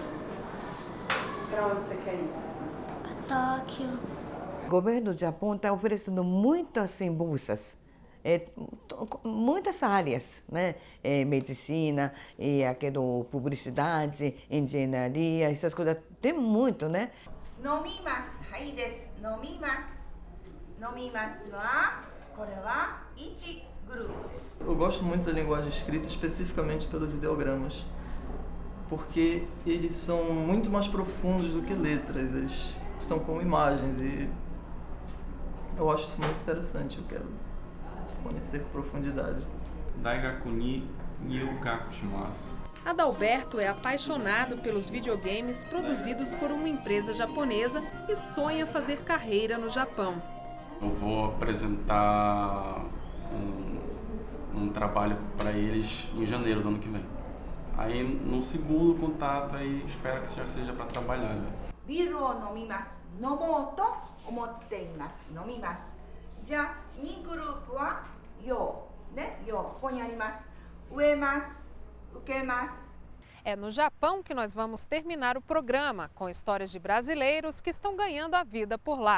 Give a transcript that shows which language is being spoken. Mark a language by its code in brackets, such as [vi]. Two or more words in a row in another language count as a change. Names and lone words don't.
[pt] Para onde você quer ir? Para Tóquio. O governo do Japão está oferecendo muitas bolsas, muitas áreas, né? Medicina, publicidade, engenharia, essas coisas, tem muito, né? [ja] 飲みます、はいです. 飲みます. 飲みますは、これは1 grupoです. [pt] Eu gosto muito da linguagem escrita, especificamente pelos ideogramas, porque eles são muito mais profundos do que letras, eles são como imagens e eu acho isso muito interessante, eu quero conhecer com profundidade. [ja] 大学に留学します. [pt] Adalberto é apaixonado pelos videogames produzidos por uma empresa japonesa e sonha fazer carreira no Japão. Eu vou apresentar um trabalho para eles em janeiro do ano que vem. Aí no segundo contato aí espero que já seja para trabalhar. [ja] ビールを飲みます。飲もうと思っています。飲みます。 じゃあ2グループはよね、よここにあります。植えます、受けます。 [pt] É no Japão que nós vamos terminar o programa, com histórias de brasileiros que estão ganhando a vida por lá.